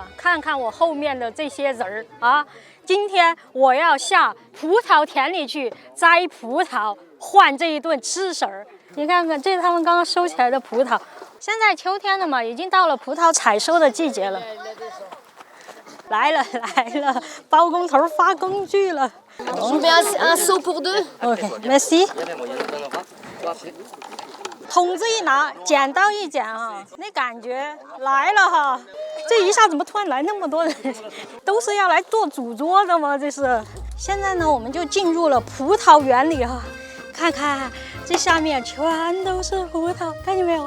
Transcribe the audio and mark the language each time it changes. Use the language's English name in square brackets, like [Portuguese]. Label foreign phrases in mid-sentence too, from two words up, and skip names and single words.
[Chinese] 看看我后面的这些人儿啊，今天我要下葡萄田里去摘葡萄，换这一顿吃食儿。你看看，这是他们刚刚收起来的葡萄。现在秋天了嘛，已经到了葡萄采收的季节了。来了，包工头发工具了。 [French] Je mets un seau pour deux. OK，merci。 [Chinese] 桶子一拿，剪刀一剪啊，那感觉来了哈！这一下怎么突然来那么多人？都是要来做主桌的吗？这是。现在呢，我们就进入了葡萄园里哈，看看这下面全都是葡萄，看见没有？